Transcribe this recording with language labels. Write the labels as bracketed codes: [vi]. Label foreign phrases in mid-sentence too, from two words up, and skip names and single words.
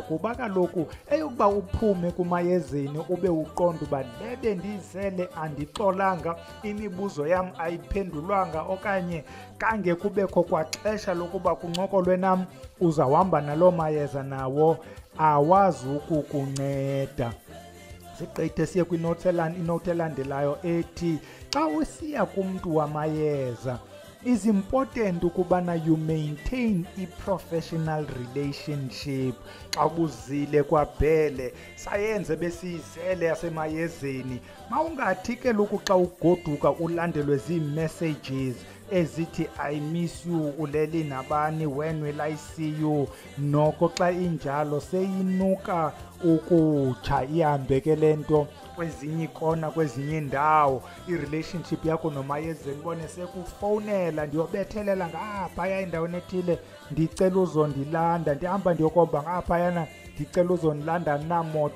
[xh] Kuba kaloku eyokuba uphume kumayezeni ube uqonda uba lebe ndizele andixolanga, imibuzo yam ayiphendulwanga okanye kange kubekho kwaxesha lokuba kuncokolwe nam, uzawuhamba naloo mayeza nawo awazi ukukunceda. Sigqithe siye kwinote elandelayo ethi xa usiya kumntu wamayeza [en] is important [xh] ukubana [en] you maintain [xh] i-professional relationship. Xa ubuzile kwaBhele sayenze besiyizele yasemayezeni, mawungathi ke lokhu xa ugoduka ulandelwe zii-messages ezithi [en] I miss you, [xh] uleli nabani, [en] when will I see you. [xh] Noko xa injalo seyinuka ukutsha ihambe ke le nto kwezinye ikona kwezinye indawo. I-relationship yakho nomayezeni bone sekufowunela, ndiyobethelela ngaphaya endaweni ethile ndicela uzondilanda, ndihamba ndiyokomba ngaphayana ndicela uzondilanda namoto.